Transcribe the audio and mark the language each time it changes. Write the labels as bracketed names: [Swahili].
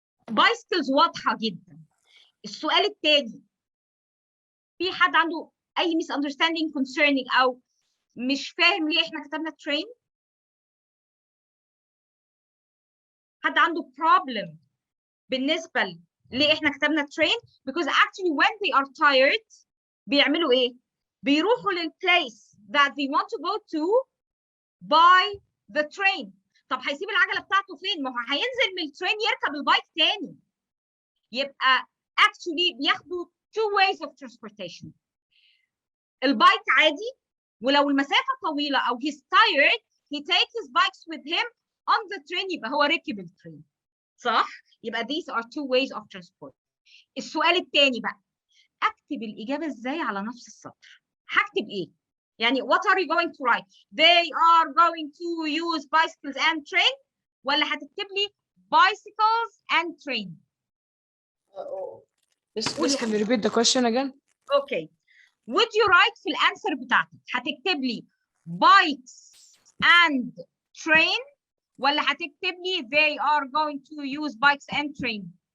[Arabic] bicycles واضحة جدا. السؤال التاني. في حد عنده أي [English] misunderstanding concerning [Arabic] أو مش فاهم ليه إحنا كتبنا train؟ حد عنده problem بالنسبة ليه إحنا كتبنا train؟ [English] Because actually when they are tired بيعملوا إيه؟ بيروحوا للplace that they want to go to [Arabic] by the train. طب هيسيب العجلة بتاعته فين؟ ما هو هينزل من الترين يركب البايك تاني. [English] يبقى actually [Arabic] بياخدوا [English] two ways of transportation. [Arabic] البايك عادي ولو المسافة طويلة أو [English] he's tired he takes his bikes with him on the train [Arabic] يبقى هو ركب الترين. صح؟ يبقى [English] these are two ways of transport. [Arabic] السؤال التاني بقى أكتب الإجابة إزاي على نفس السطر؟ هكتب إيه؟ يعني [English] what are you going to write? They are going to use bicycles and train [Arabic] ولا هتكتب لي [English] bicycles and train؟ Please can you repeat the question again? Okay. Would you write [Arabic] في الانسر بتاعتك هتكتب لي [English] bikes and train [Arabic] ولا هتكتب لي [English] they are going to use bikes and train؟